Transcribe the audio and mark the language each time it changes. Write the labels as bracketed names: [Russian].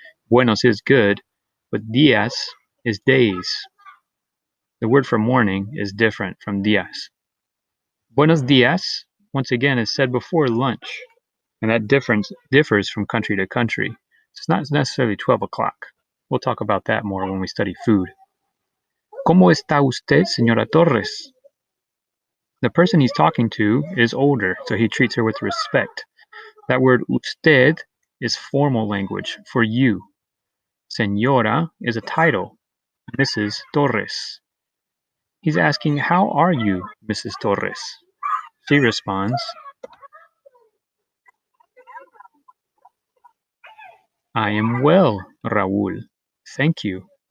[English] Buenos is good, but días is days. The word for morning is different from días. [Spanish] Buenos días, [English] once again, is said before lunch, and that difference differs from country to country. It's not necessarily 12 o'clock. We'll talk about that more when we study food. [Spanish] ¿Cómo está usted, señora Torres? [English] The person he's talking to is older, so he treats her with respect. That word usted is formal language for you. Señora is a title. Mrs. Torres. He's asking, how are you, Mrs. Torres? She responds, I am well, Raúl. Thank you.